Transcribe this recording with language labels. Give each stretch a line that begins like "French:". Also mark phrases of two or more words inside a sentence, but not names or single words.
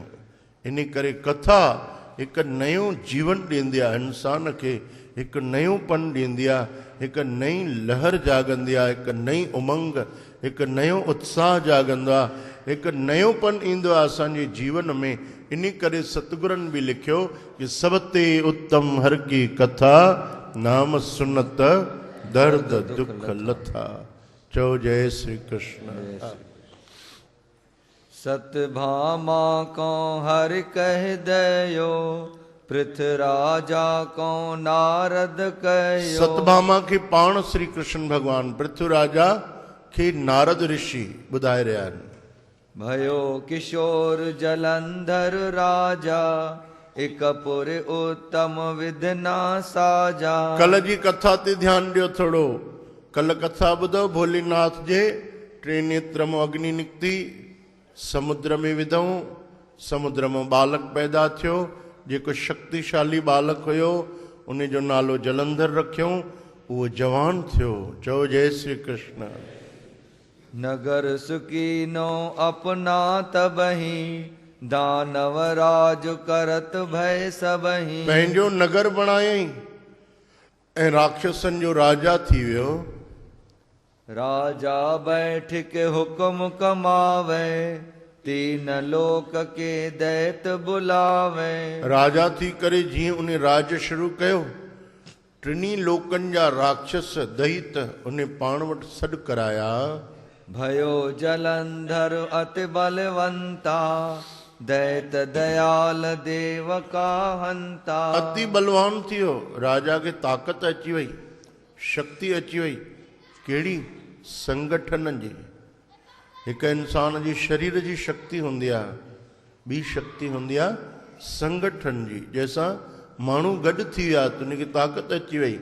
Sindhi: इन करे कथा हिकु नयो जीवन ॾींदी आहे इंसान खे, हिकु नयोपन ॾींदी आहे, हिकु नई लहर जाॻंदी आहे, हिकु नई उमंग, हिकु नयो उत्साह जाॻंदो आहे, हिकु नयोपन ईंदो आहे असांजे जीवन में। इन करे सतगुरनि बि लिखियो कि
Punjabi: ਸਬ ਤੇ ਉੱਤਮ ਹਰ ਕੀ ਕਥਾ ਨਾਮ ਸੁਨਤ ਦਰਦ ਦੁਖ ਲਥਾ।
Sindhi: चो जय श्री कृष्ण।
Hindi: सतभामा को हरि कह दयो, पृथ्वीराजा को नारद कयो।
Sindhi: सतभामा के पाण श्री कृष्ण भगवान पृथ्वीराजा के नारद ऋषि ॿुधाए रहिया आहिनि।
Hindi: भयो किशोर जलंधर राजा, एक पुर उत्तम विधना साजा।
Sindhi: कल जी कथा ते ध्यानु ॾियो थोरो। कल कथा ॿुधो भोलेनाथ जे टे नेत्र मां अग्नि निकिती, समुद्र में विधऊं, समुद्र में बालक पैदा थियो। जेको शक्तिशाली बालक हुयो उन जो नालो जलंधर रखियऊं, उहो जवान थियो। चओ जय श्री कृष्ण।
Hindi: नगर सुकीनो अपना तबही, दानव राज करत भय सबही।
Sindhi: पंहिंजो नगर बणायई ऐं राक्षसनि जो राजा थी वियो।
Hindi: राजा बैठ के हुक्म कमावे, तीन लोक के दैत बुलावे।
Sindhi: राजा थी करे जीअं उन राज शुरू कयो, टिनी लोकनि जा राक्षस दैत उन पाण वटि सॾु कराया।
Hindi: भयो जलंधर अति बलवंता, दैत दयाल देव का हंता।
Sindhi: अति बलवान थियो, राजा खे ताक़त अची वई, शक्ति अची वई। कहिड़ी? संगठन जी। हिकु इंसान जी शरीर जी शक्ति हूंदी आहे, ॿी शक्ति हूंदी आहे संगठन जी। जंहिंसां माण्हू गॾु थी विया त उनखे ताक़त अची वई।